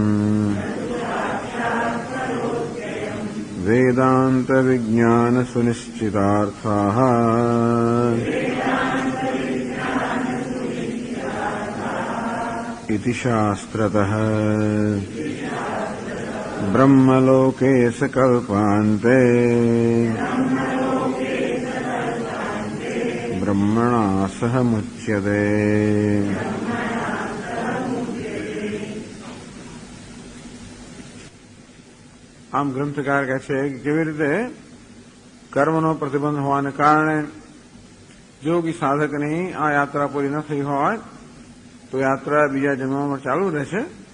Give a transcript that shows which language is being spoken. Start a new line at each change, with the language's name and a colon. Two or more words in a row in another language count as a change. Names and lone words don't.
Sanskrit: वेदान्त विज्ञान सुनिश्चितार्थाः इति शास्त्रतः। ब्रह्मलोके सकल्पान्ते ब्रह्मणा सह मुच्यते।
Gujarati: આમ ગ્રંથકાર કહે છે કે કેવી રીતે કર્મનો પ્રતિબંધ હોવાને કારણે યોગી સાધકની આ યાત્રા પૂરી ન થઈ હોય તો યાત્રા બીજા જન્મમાં ચાલુ રહેશે।